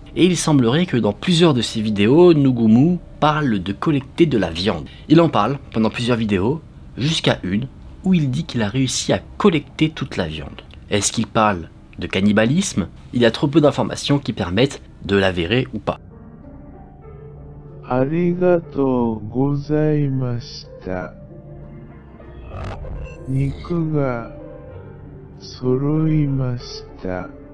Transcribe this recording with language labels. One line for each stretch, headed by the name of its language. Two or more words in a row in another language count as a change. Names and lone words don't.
French: Et il semblerait que dans plusieurs de ses vidéos, Nogumu parle de collecter de la viande. Il en parle pendant plusieurs vidéos, jusqu'à une où il dit qu'il a réussi à collecter toute la viande. Est-ce qu'il parle de cannibalisme? Il y a trop peu d'informations qui permettent de l'avérer ou pas.
Japanese: ありがとうございました。肉が揃いました。